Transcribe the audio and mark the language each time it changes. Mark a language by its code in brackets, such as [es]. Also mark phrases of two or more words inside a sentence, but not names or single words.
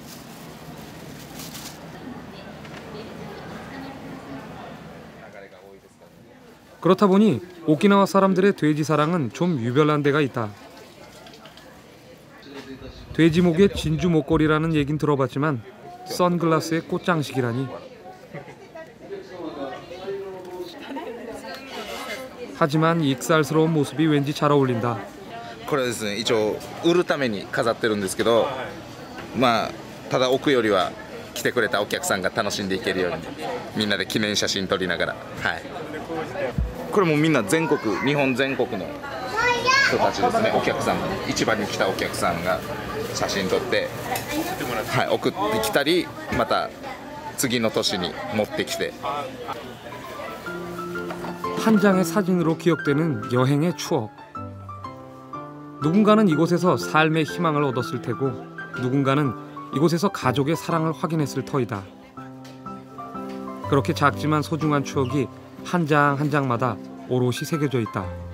[ko] 그렇다 보니 오키나와 사람들의 돼지 사랑은 좀 유별난 데가 있다. 돼지목에 진주 목걸이라는 얘긴 들어봤지만 선글라스에 꽃장식이라니. 하지만 익살스러운 모습이 왠지 잘 어울린다. [ja] これはですね、一応売るために飾ってるんですけど、まあただ置くよりは来てくれたお客さんが楽しんでいけるようにみんなで記念写真撮りながら、はい。これもみんな全国、日本全国の人たちですね。お客さん、市場に来たお客さんが写真撮って、はい、送ってきたり、また次の年に持ってきて。 [ko] 한 장의 사진으로 기억되는 여행의 추억. 누군가는 이곳에서 삶의 희망을 얻었을 테고 누군가는 이곳에서 가족의 사랑을 확인했을 터이다. 그렇게 작지만 소중한 추억이 한 장 한 장마다 오롯이 새겨져 있다.